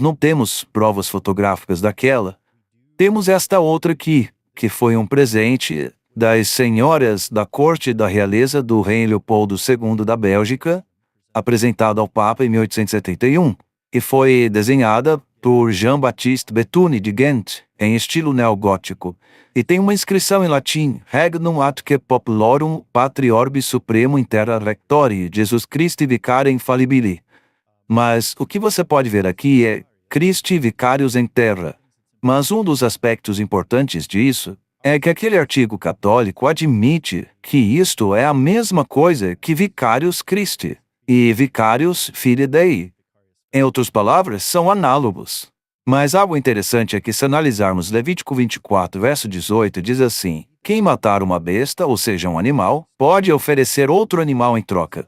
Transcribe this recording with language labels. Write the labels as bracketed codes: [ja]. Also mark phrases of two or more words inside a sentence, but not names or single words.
[pt] não temos provas fotográficas daquela, temos esta outra aqui, que foi um presente das senhoras da corte da realeza do rei Leopoldo II da Bélgica, apresentada ao Papa em 1871, e foi desenhada por Jean-Baptiste Bethuny de Ghent, em estilo neogótico, e tem uma inscrição em latim, [la] Regnum atque populorum patri orbi supremo in terra rectori, Jesus Christi vicare infalibili. [pt] Mas o que você pode ver aqui é [la] Christi vicarius in terra. [pt] Mas um dos aspectos importantes disso é que aquele artigo católico admite que isto é a mesma coisa que [la] Vicarius Christi [pt] e [la] Vicarius Filii Dei. [pt] Em outras palavras, são análogos. Mas algo interessante é que se analisarmos Levítico 24, verso 18, diz assim: quem matar uma besta, ou seja, um animal, pode oferecer outro animal em troca.